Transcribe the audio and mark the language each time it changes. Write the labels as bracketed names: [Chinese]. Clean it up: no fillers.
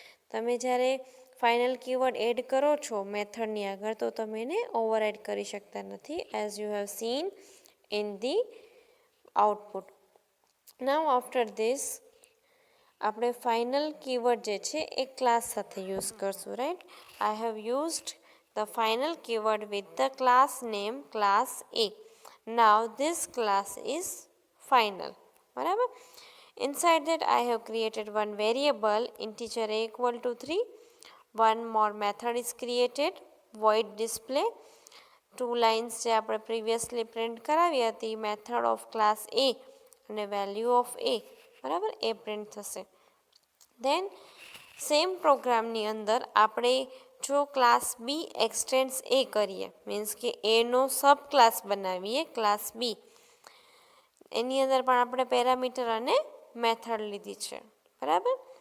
[Gujarati] તમે જ્યારે final keyword add કરો છો મેથડની આગળ તો તમે એને ઓવરરાઇડ કરી શકતા નથી, [English] As you have seen in the output. Now after this [Gujarati] આપણે ફાઇનલ કીવર્ડ જે છે એ ક્લાસ સાથે યુઝ કરશું, right. [English] I have used the final keyword with the class name class A. Now this class is final, [Gujarati] બરાબર. [English] Inside that I have created one variable integer a equal to 3. One more method is created void display. [Gujarati] 2 lines જે આપણે previously print કરાવી હતી method of class એ અને value of એ, બરાબર, એ print થશે. દેન same પ્રોગ્રામની અંદર આપણે જો ક્લાસ બી એક્સટેન્ડ્સ એ કરીએ, મીન્સ કે એનો સબ ક્લાસ બનાવીએ ક્લાસ બી, એની અંદર પણ આપણે પેરામીટર અને મેથડ લીધી છે, બરાબર.